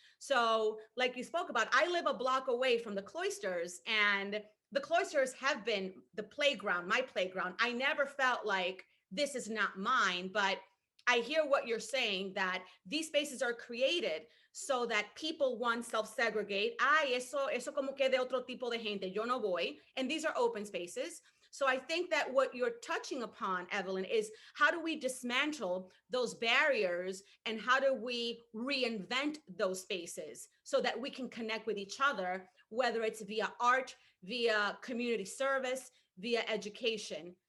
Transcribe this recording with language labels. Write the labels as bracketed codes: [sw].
[en] So like you spoke about, I live a block away from the cloisters, and the cloisters have been the playground, my playground. I never felt like this is not mine, but I hear what you're saying, that these spaces are created so that people, one, self-segregate. [es] Ay, eso como que de otro tipo de gente, yo no voy. [en] And these are open spaces. So I think that what you're touching upon, Evelyn, is how do we dismantle those barriers and how do we reinvent those spaces so that we can connect with each other, whether it's via art, via community service, via education.